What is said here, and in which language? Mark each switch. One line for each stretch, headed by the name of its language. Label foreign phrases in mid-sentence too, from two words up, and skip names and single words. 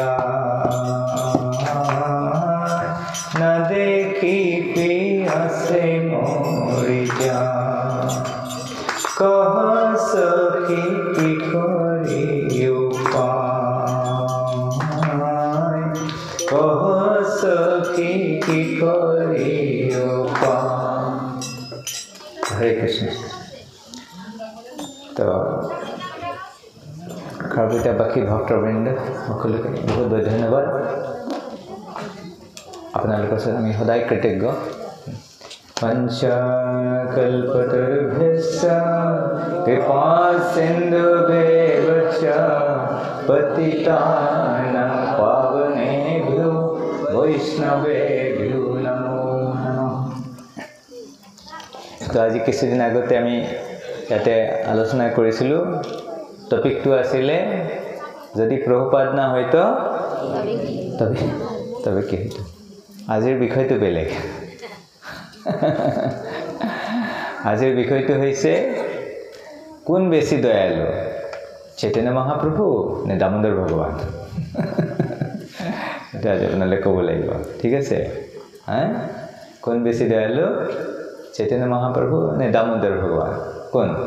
Assamese: যায় না দেখি পিয়াসে মৰি যায় কাহা সখি কি কৰিয়ো পায় কাহা সখি কি কৰিয়ো পায় হৰে কৃষ্ণ তো খারবিতা বাকি ভক্তবৃন্দ সকলোকে বহুত বহুত ধন্যবাদ আপোনালোকৰ ওচৰত আমি সদায় কৃতজ্ঞ
Sanskrit: पंचकल्पतरुभ्यश्च कृपासिन्धुभ्येव च पतितानां पावनेभ्यो वैष्णवेभ्यो नमो नमः
Assamese: তো আজি কিছুদিন আগতে আমি ইয়াতে আলোচনা কৰিছিলোঁ টপিকটো আছিলে
Bangla: যদি প্ৰভুপাদ না হয়তো তবে কি হতো
Assamese: আজিৰ বিষয়টো বেলেগ আজিৰ বিষয়টো হৈছে কোন বেছি দয়ালু চৈতন্য মহাপ্ৰভু নে দামোদৰ ভগৱান এটা আপোনালোকে ক'ব লাগিব ঠিক আছে কোন বেছি দয়ালু চৈতন্য মহাপ্ৰভু নে দামোদৰ ভগৱান কোন